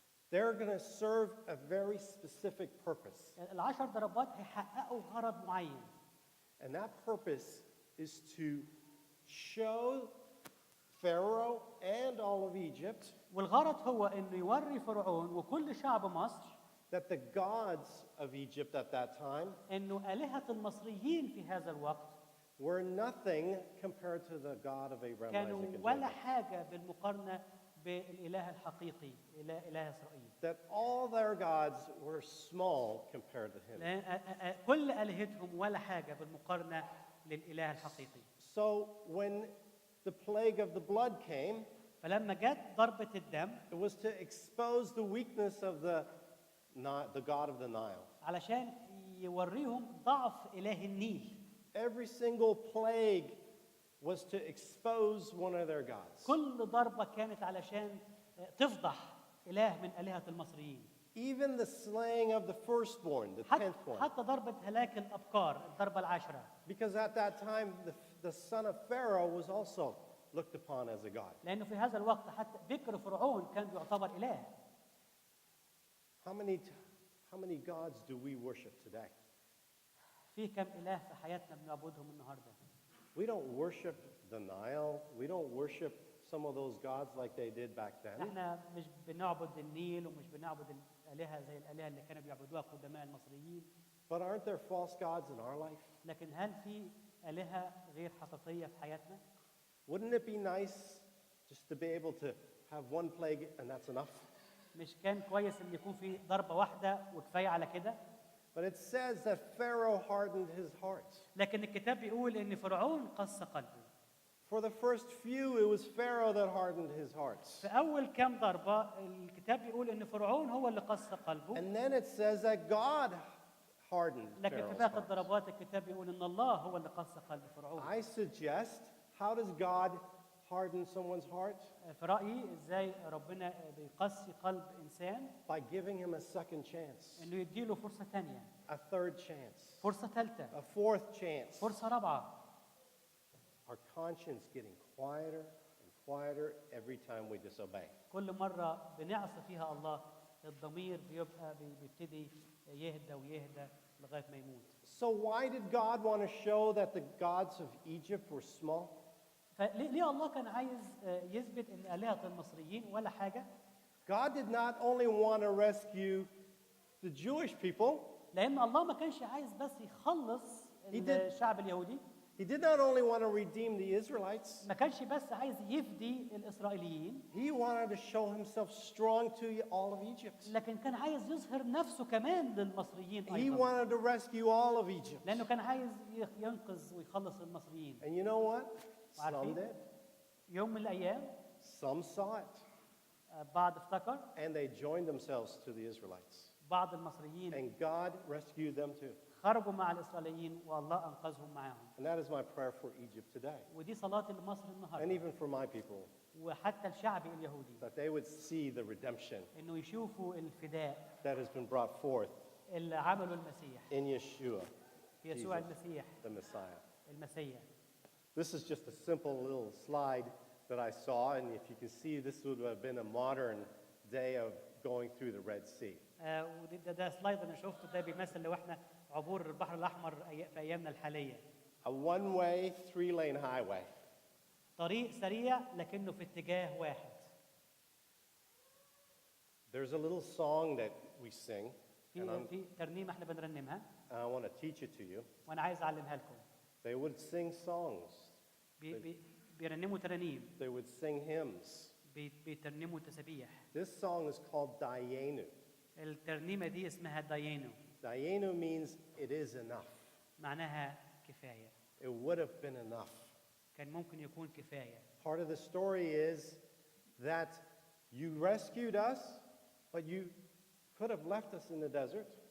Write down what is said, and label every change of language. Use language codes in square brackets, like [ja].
[en] They're going to serve a very specific purpose. [ar] ال10 ضربات هيحققوا غرض معين. [en] And that purpose is to show Pharaoh and all of Egypt [ar] والغرض هو إنه يوري فرعون وكل شعب مصر [en] that the gods of Egypt at that time [ar] إنه آلهة المصريين في هذا الوقت [en] were nothing compared to the God of Abraham, [ar] كانوا [en] Isaac, and [ar] ولا [en] Jacob. [ar] حاجة بالمقارنة بالإله الحقيقي إله إسرائيل. [en] That all their gods were small compared to him. [ar] كل آلهتهم ولا حاجة بالمقارنة للإله الحقيقي. [en] So when the plague of the blood came, [ar] فلما جت ضربة الدم [en] it was to expose the weakness of the God of the Nile. [ar] علشان يوريهم ضعف إله النيل. [en] Every single plague was to expose one of their gods. [ar] كل ضربة كانت علشان تفضح إله من آلهة المصريين. [en] Even the slaying of the firstborn, the 10th one. [ar] حتى ضربة هلاك الأبكار، الضربة العاشرة. [en] Because at that time, the son of Pharaoh was also looked upon as a god. [ar] لأنه في هذا الوقت حتى بكر فرعون كان يعتبر إله. [en] How many gods do we worship today? [ar] في كم إله في حياتنا بنعبدهم النهاردة؟ [en] We don't worship the Nile. We don't worship some of those gods like they did back then. [ar] احنا مش بنعبد النيل ومش بنعبد الآلهة زي الآلهة اللي كانوا بيعبدوها قدماء المصريين. [en] But aren't there false gods in our life? [ar] لكن هل في آلهة غير حقيقية في حياتنا؟ [en] Wouldn't it be nice just to be able to have one plague and that's enough? [ar] مش كان كويس إن يكون في ضربة واحدة وكفاية على كده؟ [en] But it says that Pharaoh hardened his heart. [ar] لكن الكتاب بيقول إن فرعون قسى قلبه. [en] For the first few, it was Pharaoh that hardened his heart. [ar] في أول كام ضربة الكتاب بيقول إن فرعون هو اللي قسى قلبه. [en] And then it says that God hardened [ar] لكن في [en] Pharaoh's [ar] باقي [en] heart. [ar] الضربات الكتاب بيقول إن الله هو اللي قسى قلب فرعون. [en] I suggest, how does God harden someone's heart? [ar] في رأيي إزاي ربنا بيقسي قلب إنسان؟ [en] By giving him a second chance, [ar] إنه يديله فرصة تانية، [en] a third chance, [ar] فرصة ثالثة، [en] a fourth chance. [ar] فرصة رابعة. [en] Our conscience getting quieter and quieter every time we disobey. [ar] كل مرة بنعصي فيها الله الضمير بيبتدي يهدى ويهدى لغاية ما يموت. [en] So why did God want to show that the gods of Egypt were small? [ar] فليه الله كان عايز يثبت إن آلهة المصريين ولا حاجة؟ [en] God did not only want to rescue the Jewish people, [ar] لأن الله ما كانش عايز بس يخلص الشعب اليهودي. [en] He did not only want to redeem the Israelites, [ar] ما كانش بس عايز يفدي الإسرائيليين، [en] he wanted to show himself strong to all of Egypt. [ar] لكن كان عايز يظهر نفسه كمان للمصريين [en] He [ar] أيضا، [en] wanted to rescue all of Egypt. [ar] لأنه كان عايز ينقذ ويخلص المصريين. [en] And you know what? Some [ar] وعارفين؟ [en] did. [ar] يوم من الأيام [en] Some saw it. [ar] بعض افتكر، [en] And they joined themselves to the Israelites. [ar] بعض المصريين [en] And God rescued them too. [ar] خرجوا مع الإسرائيليين والله أنقذهم معاهم. [en] And that is my prayer for Egypt today. [ar] ودي صلاتي لمصر [en] And [ar] النهارده [en] even for my people. [ar] وحتى الشعب اليهودي، [en] That they would see the redemption [ar] إنه يشوفوا الفداء [en] that has been brought forth [ar] اللي عمله المسيح [en] in Yeshua, [ar] في يسوع [en] Jesus, [ar] المسيح [en] the Messiah. [ar] المسيح. [en] This is just a simple little slide that I saw, and if you can see, this would have been a modern day of going through the Red Sea. [ar] وده سلايد انا شفته، ده بيمثل لو احنا عبور البحر الاحمر في ايامنا الحاليه. [en] A one-way, three-lane highway. [ar] طريق سريع لكنه في اتجاه واحد. [en] There's a little song that we sing, and [ar] في ترنيمه احنا بنرنمها [en] I want to teach it to you. [ar] وانا عايز اعلمها لكم. [en] They would sing songs. [ar] بيرنموا ترانيم. [en] They would sing hymns. [ar] بيترنموا تسابيح. [en] This song is called Dayenu. [ar] الترنيمه دي اسمها دايينو. [en] Dayenu means it is enough. [ar] معناها كفايه. [en] It would have been enough. [ar] كان ممكن يكون كفايه. [en] Part of the story is that you rescued us, but you could have left us in the desert.